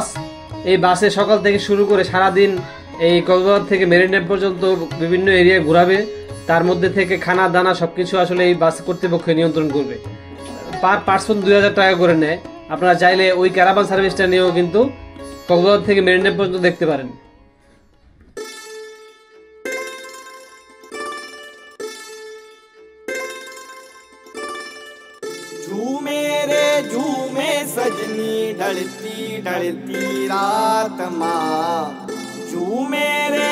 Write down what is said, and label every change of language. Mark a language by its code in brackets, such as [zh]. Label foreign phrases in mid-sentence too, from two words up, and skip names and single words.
[bn] এই বাসে সকাল থেকে শুরু করে সারাদিন এই কক্সবাজার থেকে মেরিন ড্রাইভ পর্যন্ত বিভিন্ন এরিয়া ঘোরাবে। তার মধ্যে থেকে খানা দানা সবকিছু আসলে এই বাস কর্তৃপক্ষ নিয়ন্ত্রণ করবে। [en] per person [bn] 2000 টাকা করে নেয়। আপনারা চাইলে ওই [en] caravan service-টা [bn] নিয়েও কিন্তু কক্সবাজার থেকে মেরিন ড্রাইভ পর্যন্ত দেখতে পারেন। [hi] झूमे रे झूमे सजनी ढलती ढलती रात माँ, झूमे रे